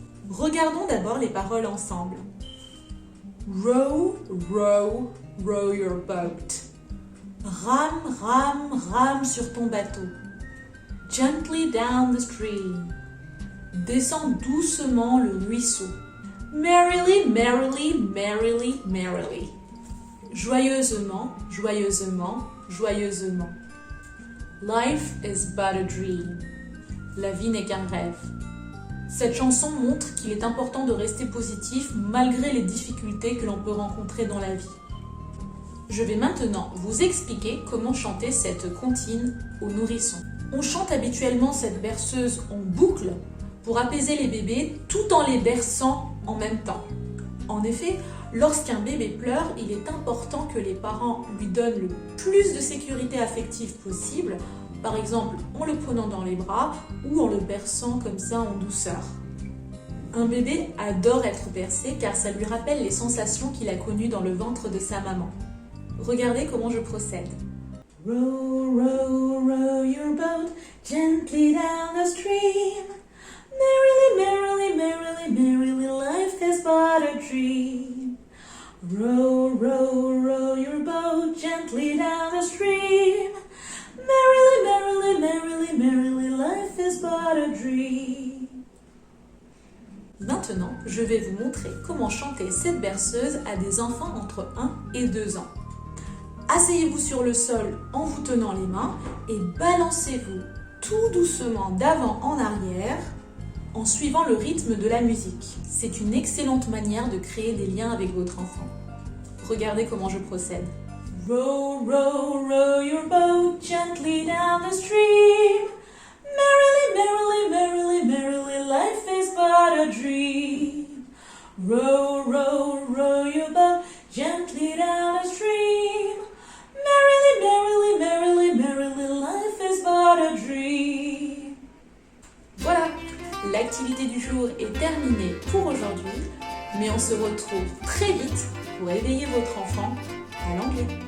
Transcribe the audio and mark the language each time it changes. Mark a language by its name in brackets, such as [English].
[French] Regardons d'abord les paroles ensemble. [English] Row, row, row your boat. [French] Rame, rame, rame sur ton bateau. [English] Gently down the stream. [French] Descends doucement le ruisseau. [English] Merrily, merrily, merrily, merrily. [French] Joyeusement, joyeusement, joyeusement. [English] Life is but a dream. [French] La vie n'est qu'un rêve. Cette chanson montre qu'il est important de rester positif malgré les difficultés que l'on peut rencontrer dans la vie. Je vais maintenant vous expliquer comment chanter cette comptine aux nourrissons. On chante habituellement cette berceuse en boucle pour apaiser les bébés tout en les berçant en même temps. En effet, lorsqu'un bébé pleure, il est important que les parents lui donnent le plus de sécurité affective possible, par exemple en le prenant dans les bras ou en le berçant comme ça en douceur. Un bébé adore être bercé car ça lui rappelle les sensations qu'il a connues dans le ventre de sa maman. Regardez comment je procède. [English] Row, row, row your boat gently down the stream. Merrily, merrily, merrily, merrily, life is but a dream. Row, row, row your boat gently down the stream. Merrily, merrily, merrily, merrily, life is but a dream. [French] Maintenant, je vais vous montrer comment chanter cette berceuse à des enfants entre 1 et 2 ans. Asseyez-vous sur le sol en vous tenant les mains et balancez-vous tout doucement d'avant en arrière en suivant le rythme de la musique. C'est une excellente manière de créer des liens avec votre enfant. Regardez comment je procède. [English] Row, row, row your boat gently down the stream. Merrily, merrily, merrily, merrily, life is but a dream. Row, row, row your boat gently down the stream. Merrily, merrily, merrily, merrily, life is but a dream. [French] Voilà, l'activité du jour est terminée pour aujourd'hui, mais on se retrouve très vite pour éveiller votre enfant à l'anglais.